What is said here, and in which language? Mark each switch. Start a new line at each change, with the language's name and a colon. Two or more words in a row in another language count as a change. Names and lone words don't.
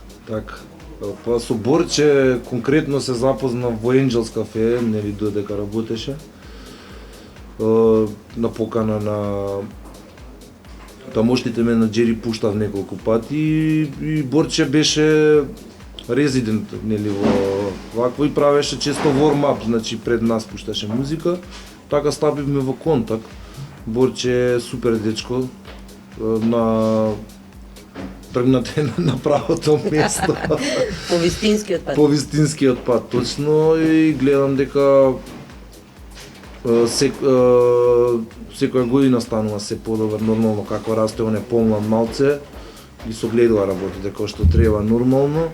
Macedonian: Така. Па со Борче конкретно се запозна во Angels Cafe, нели додека работеше. На покана на тамошните ме на Джери пуштав неколку пати и Борче беше резидент нели во вакво и правеше често warm-up, значи пред нас пушташе музика. Така стапивме во контакт. Борче е супер дечко, тргнате на правото место. По вистинскиот пат. По вистинскиот пат, точно, и гледам дека секоја година станува се подобар, нормално како расте, он е помлад малце и согледува работите како што треба нормално.